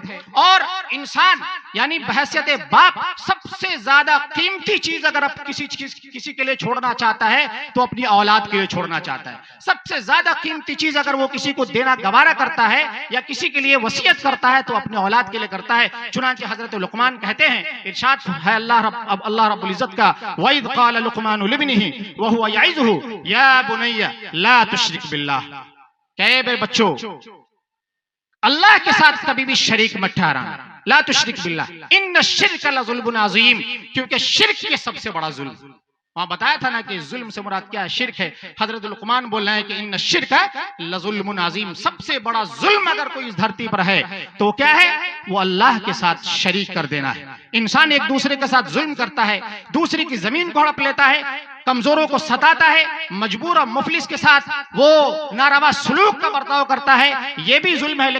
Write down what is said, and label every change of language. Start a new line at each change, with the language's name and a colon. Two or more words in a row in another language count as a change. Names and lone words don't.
Hindi: और इंसान यानी बहैसियत बाप सबसे ज्यादा कीमती चीज अगर आप किसी के लिए छोड़ना चाहता है तो अपनी औलाद के लिए छोड़ना चाहता है। सबसे ज्यादा कीमती चीज अगर वो किसी को देना गवारा करता है या किसी के लिए वसीयत करता है तो अपने औलाद के लिए करता है। चुनांचे हजरत लुकमान कहते हैं, इरशाद है अल्लाह
Arabic: رب العزة
Hindi: का,
Arabic: وإذ قال لقمان لابنه وهو يعظه يا بني لا تشرك بالله,
Hindi: कहे बे बच्चों अल्लाह के साथ कभी भी शरीक मत ठहराना,
Arabic: لا تشرك بالله إن الشرك لظلم عظيم,
Hindi: क्योंकि शिर्क के सबसे बड़ा जुल्म। वहां बताया था ना कि जुल्म से मुराद क्या है? शिर्क है। हजरत लुकमान बोल रहे हैं कि
Arabic: إن الشرك لظلم عظيم,
Hindi: सबसे बड़ा जुल्म अगर कोई इस धरती पर है तो क्या है? वो अल्लाह के साथ शरीक कर देना है। इंसान एक दूसरे के साथ जुल्म करता है, दूसरे की जमीन को हड़प लेता है, कमजोरों को सताता है, मजबूर और मुफलिस के साथ वो नारवा सलूक का बर्ताव करता है, ये भी जुल्म है।